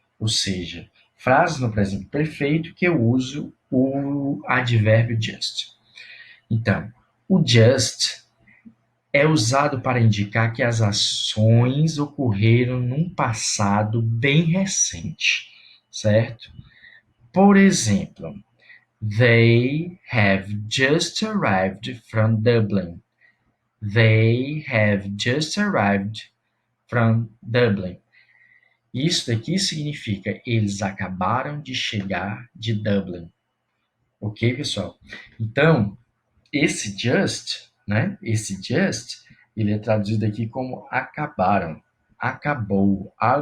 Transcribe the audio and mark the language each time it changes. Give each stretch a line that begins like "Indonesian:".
Portuguese: ou seja, frases no presente perfeito que eu uso o advérbio just. Então, o just é usado para indicar que as ações ocorreram num passado bem recente, certo? Por exemplo,
English: they have just arrived from Dublin. They have just arrived from Dublin.
Portuguese: Isso daqui significa eles acabaram de chegar de Dublin. Ok, pessoal? Então, esse just, né? Esse just, ele é traduzido aqui como acabaram. Acabou.